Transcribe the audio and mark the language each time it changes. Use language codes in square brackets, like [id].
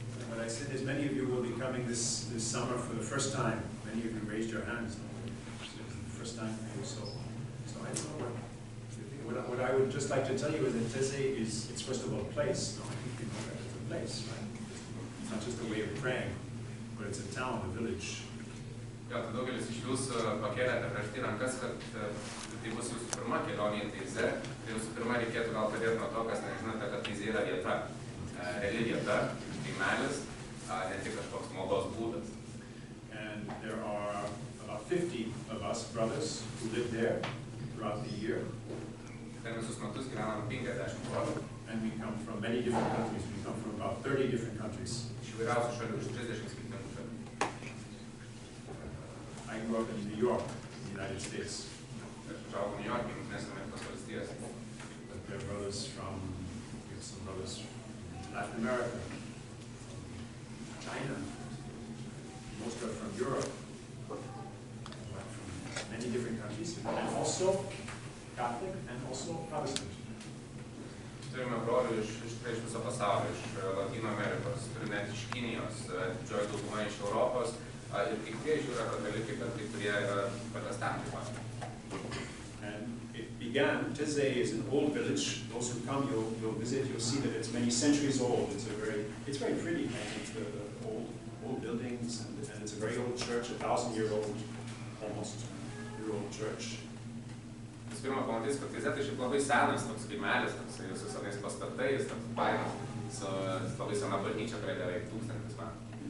[en] What I said is many of you will be coming this summer for the first time. Many of you raised your hands. It's the first time for you, so I don't know what I would just like to tell you is that Teze it's first of all a place. No, I think you know that it's a place, right? It's not just a way of praying, but it's a town, a village. [lt] Jo, tai daugelis iš jūsų pakėlėte prieš tai rankas, kad tai bus jūsų pirma kelionė į Teize. Tai jūsų pirma reikėtų gal pradėti nuo to, kas nežinote, kad Teize yra vieta. Reali vieta, kaimelis, ne tik kažkoks maldos būdas. [en] And there are about 50 of us brothers who live there. throughout the year. [lt] Per visus metus gyvenam 50 brolių. [en] And we come from many different countries. We come from about 30 different countries. [lt] Iš įvairiausių šalių, iš 30 skirtingų šalių. [en] I grew up in New York, in the United States. [lt] Aš užaugau New York'e, Jungtinėse Amerikos valstijose. [en] But there are brothers from, we have some brothers from Latin America, from China. Most are from Europe, but from many different countries, and also Catholic and also Protestant. [lt] Turime brolių iš viso pasaulio, iš Latino Amerikos, turime net iš Kinijos, didžioji dauguma iš Europos, ir kai kurie iš jų yra katalikai, bet kai kurie yra protestantai. [en] And it began, Taizé is an old village. Those who come, you'll visit, you'll see that it's many centuries old. It's very pretty. I think the old buildings, and it's a very old church, 1,000-year-old, almost year-old church. [lt] Vis pirma, pamatys, kad Taizė tai šiaip labai senas toks kaimelis, su senais pastatais, toks fainas, su labai sena bažnyčia, kuriai beveik 1000 metų.